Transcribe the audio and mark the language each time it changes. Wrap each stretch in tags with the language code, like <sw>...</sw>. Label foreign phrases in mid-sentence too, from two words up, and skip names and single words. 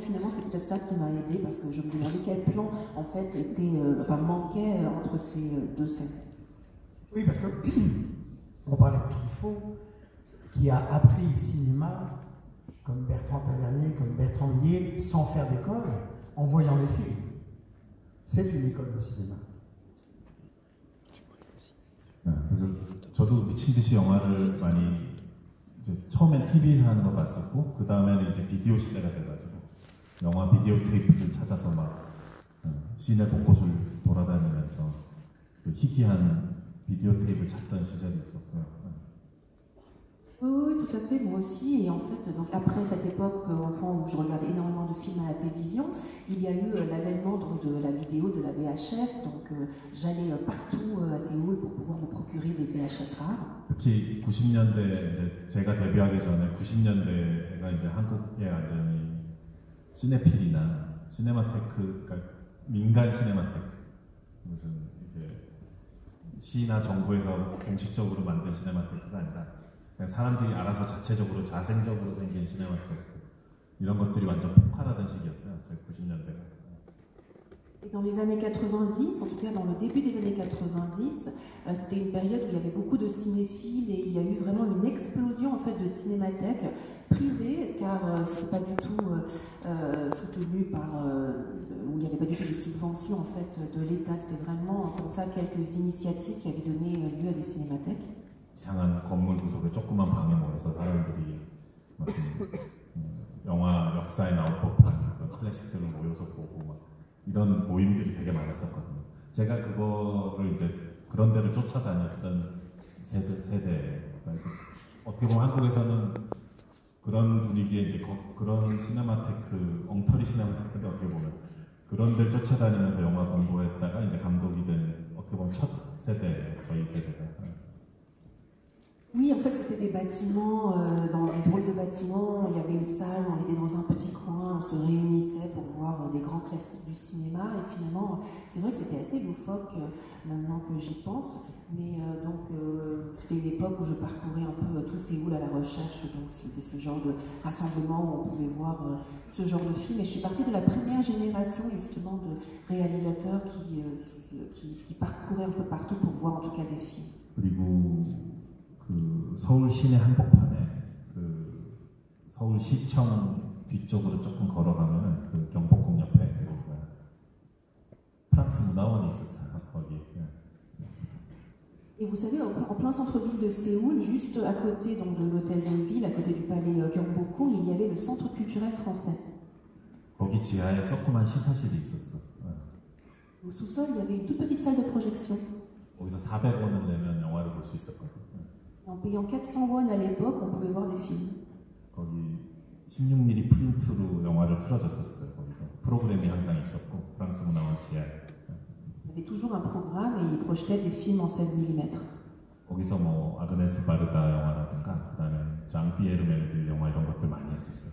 <fr>Finalement, c'est peut-être ça qui m'a aidée, parce que je me demandais quel plan, en fait, manquait entre ces deux scènes. Oui, parce que on parlait de Truffaut, qui a appris le cinéma comme Bertrand Tavernier, comme Bertrand Blier, sans faire d'école, en voyant les films. C'est une école de cinéma.</fr> <ko>네, 그래서 저도 미친 듯이 영화를 많이 이제 처음엔 TV에서 하는 거 봤었고 그 다음에는 이제 비디오 시대가 돼가지고 영화 비디오 테이프를 찾아서 막 시내 곳곳을 돌아다니면서 그 희귀한 비디오 테이프를 찾던 시절이 있었고요.</ko> <fr>Oui, tout à fait, moi aussi. Et en fait, donc après cette époque enfant où je regardais énormément de films à la télévision, il y a eu l'avènement de la vidéo, de la VHS. Donc j'allais partout à Séoul pour pouvoir me procurer des VHS rares.</fr> <ko>특히 90년대 이제 제가 데뷔하기 전에 90년대가 이제 한국에 완전히 시네필이나 시네마테크, 그러니까 민간 시네마테크, 무슨 이게 시나 정부에서 공식적으로 만든 시네마테크가 아니라 그냥 사람들이 알아서 자체적으로 자생적으로 생긴 시네마테크 이런 것들이 완전 폭발하던 시기였어요. 저희 90년대가.</ko> <fr>Et dans les années 90, en tout cas dans le début des années 90, c'était une période où il y avait beaucoup de cinéphiles et il y a eu vraiment une explosion en fait de cinémathèques privées, car c'était pas du tout soutenu par, où il n'y avait pas du tout de subvention en fait de l'État. C'était vraiment comme ça quelques initiatives qui avaient donné lieu à des cinémathèques.</fr> <ko>이상한 건물 구석에 조그만 방에 모여서 사람들이 무슨 영화 역사에 나올 법한 그런 클래식들을 모여서 보고 막 이런 모임들이 되게 많았었거든요. 제가 그거를 이제 그런 데를 쫓아다녔던 세대 어떻게 보면 한국에서는 그런 분위기에 이제 그런 시네마테크, 엉터리 시네마테크인데 어떻게 보면 그런 데를 쫓아다니면서 영화 공부했다가 이제 감독이 된 어떻게 보면 첫 세대, 저희 세대가.</ko> <fr>Oui, en fait, c'était des bâtiments, dans des drôles de bâtiments. Il y avait une salle, on était dans un petit coin, on se réunissait pour voir des grands classiques du cinéma. Et finalement, c'est vrai que c'était assez loufoque maintenant que j'y pense. Mais c'était une époque où je parcourais un peu tout Séoul à la recherche. Donc, c'était ce genre de rassemblement où on pouvait voir ce genre de film. Et je suis partie de la première génération, justement, de réalisateurs qui parcouraient un peu partout pour voir en tout cas des films.</fr> <ko>그리고 그 서울 시내 한복판에 그 서울시청 뒤쪽으로 조금 걸어가면은 그 경복궁 옆에 그 프랑스 문화원이 있었어요. 거기</ko> <fr>Et vous savez, en plein centre-ville de Séoul, juste à côté donc, de l'hôtel de ville, à côté du palais Gyeongbokgung, il y avait le centre culturel français.</fr> <ko>거기 지하에 조그만 시사실이 있었어.</ko> <fr>Au sous-sol, il y avait une toute petite salle de projection.</fr> <ko>거기서 400원을 내면 영화를 볼 수 있었거든.</ko> <fr>En payant 400 won à l'époque, on pouvait voir des films.</fr> <ko>거기 16mm 프린트로 영화를 틀어줬었어요. 거기서 프로그램이 항상 있었고 프랑스 문화원 지하에.</ko> <fr>Il y avait toujours un programme et ils projetaient des films en 16 mm.</fr> <ko>거기서 뭐 아그네스 바르다 영화라든가 그다음에 장 피에르 멜빌 영화 이런 것들 많이 했었어요.</ko>